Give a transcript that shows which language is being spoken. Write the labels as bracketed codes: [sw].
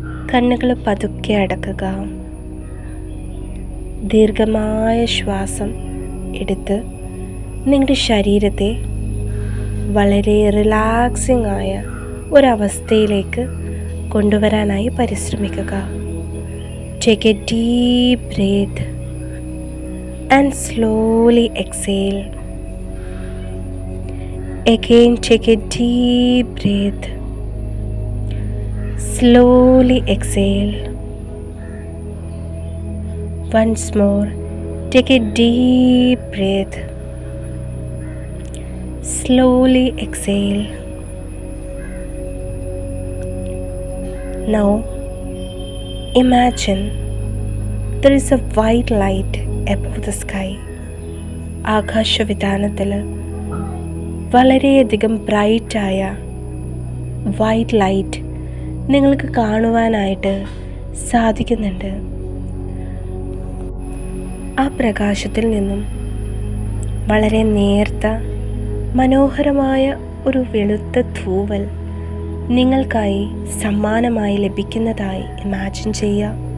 [ml] കണ്ണുകൾ പതുക്കെ അടക്കുക. ദീർഘമായ ശ്വാസം എടുത്ത് നിങ്ങളുടെ ശരീരത്തെ വളരെ റിലാക്സിംഗ് ആയ ഒരവസ്ഥയിലേക്ക് കൊണ്ടുവരാനായി പരിശ്രമിക്കുക. [en] Take a deep breath and slowly exhale. Again, take a deep breath. Slowly exhale. Once more, take a deep breath. Slowly exhale. Now, imagine there is a white light above the sky. [ml] ആകാശവിതാനത്തിൽ വളരെയധികം ബ്രൈറ്റായ white light നിങ്ങൾക്ക് കാണുവാനായിട്ട് സാധിക്കുന്നുണ്ട്. ആ പ്രകാശത്തിൽ നിന്നും വളരെ നേർത്ത മനോഹരമായ ഒരു വെളുത്ത തൂവൽ നിങ്ങൾക്കായി സമ്മാനമായി ലഭിക്കുന്നതായി ഇമാജിൻ ചെയ്യുക.